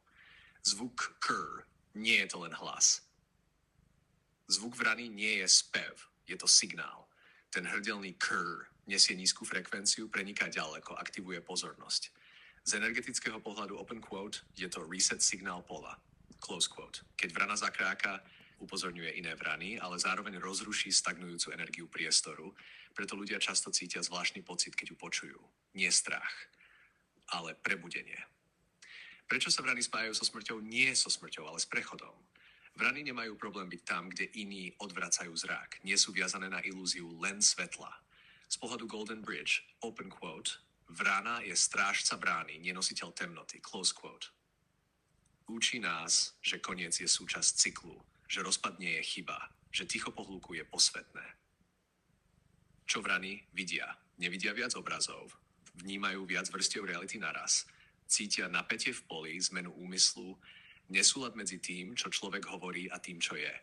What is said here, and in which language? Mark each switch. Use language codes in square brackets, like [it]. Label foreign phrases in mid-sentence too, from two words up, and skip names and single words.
[sk] Zvuk krr nie je to len hlas. Zvuk vrany nie je spev, je to signál. Ten hrdelný krr nesie nízku frekvenciu, preniká ďaleko, aktivuje pozornosť. Z energetického pohľadu [en] open quote [sk] je to reset signál pola, [en] close quote. [sk] Keď vrana zakráka, upozorňuje iné vrany, ale zároveň rozruší stagnujúcu energiu priestoru, preto ľudia často cítia zvláštny pocit, keď ju počujú. Nie strach, ale prebudenie. Prečo sa vrany spájajú so smrťou? Nie so smrťou, ale s prechodom. Vrany nemajú problém byť tam, kde iní odvracajú zrak. Nie sú viazané na ilúziu len svetla. Z pohľadu Golden Bridge, [en] open quote, [sk] vrana je strážca brány, nenositeľ temnoty, [en] close quote. [sk] Učí nás, že koniec je súčasť cyklu, že rozpad nie je chyba, že ticho po hluku je posvetné. Čo vrany vidia? Nevidia viac obrazov, vnímajú viac vrstiev reality naraz, cítia napätie v poli, zmenu úmyslu, nesúlad medzi tým, čo človek hovorí a tým, čo je.